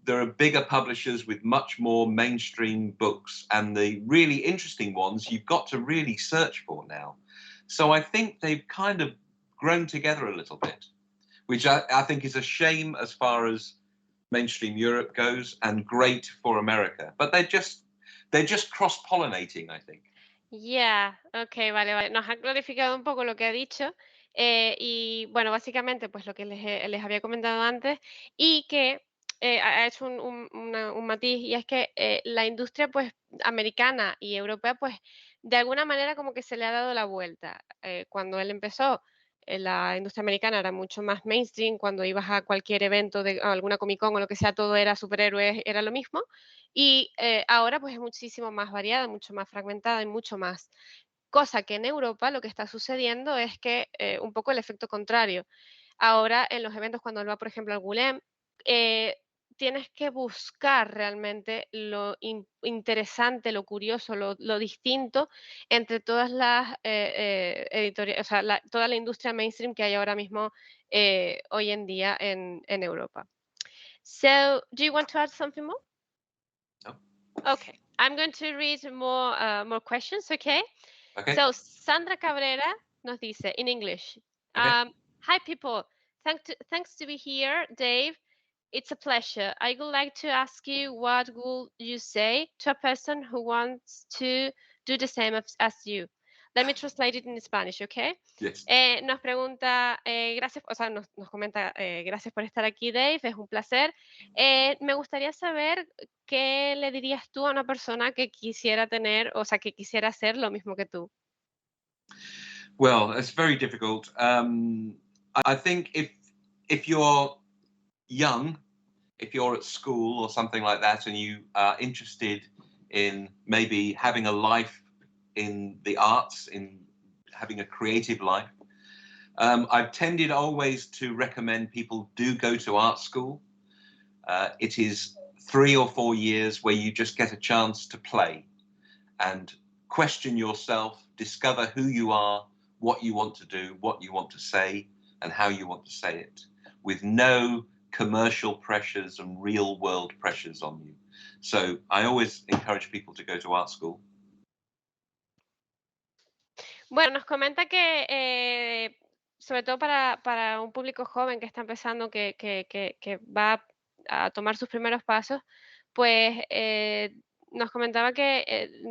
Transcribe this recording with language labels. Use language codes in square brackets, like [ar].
[en] There are bigger publishers with much more mainstream books, and the really interesting ones you've got to really search for now. So I think they've kind of grown together a little bit, which I think is a shame as far as mainstream Europe goes, and great for America. But they're just cross-pollinating, I think. [es] Ya, ok, vale, vale. Nos ha clarificado un poco lo que ha dicho. Y bueno, básicamente, pues lo que les había comentado antes, y que ha hecho un matiz, y es que la industria, pues, americana y europea, pues, de alguna manera como que se le ha dado la vuelta. Cuando él empezó, la industria americana era mucho más mainstream. Cuando ibas a cualquier evento de a alguna Comic Con o lo que sea, todo era superhéroes, era lo mismo. Y ahora pues es muchísimo más variada, mucho más fragmentada y mucho más. Cosa que en Europa lo que está sucediendo es que un poco el efecto contrario. Ahora en los eventos, cuando él va, por ejemplo, al Gulem, eh, tienes que buscar realmente lo interesante, lo curioso, lo distinto entre todas las editoriales, o sea, toda la industria mainstream que hay ahora mismo hoy en día en Europa. [en] So, do you want to add something more? No? Okay, I'm going to read more questions, okay? Okay. So Sandra Cabrera [es] nos dice [en] in English. Okay. Hi people, thanks to be here, Dave. It's a pleasure. I would like to ask you, what would you say to a person who wants to do the same as you? Let me translate it in Spanish, okay? Yes. [es] Nos pregunta, gracias, o sea, nos comenta, gracias por estar aquí, Dave, es un placer. Me gustaría saber, ¿qué le dirías tú a una persona que quisiera tener, o sea, que quisiera hacer lo mismo que tú? [en] Well, it's very difficult. I think if you're young, if you're at school or something like that, and you are interested in maybe having a life in the arts, in having a creative life, I've tended always to recommend people do go to art school. It is 3 or 4 years where you just get a chance to play and question yourself, discover who you are, what you want to do, what you want to say, and how you want to say it, with no commercial pressures and real world pressures on you. So I always encourage people to go to art school. [es] Bueno, nos comenta que, sobre todo para un público joven que está empezando, que va a tomar sus primeros pasos, pues nos comentaba que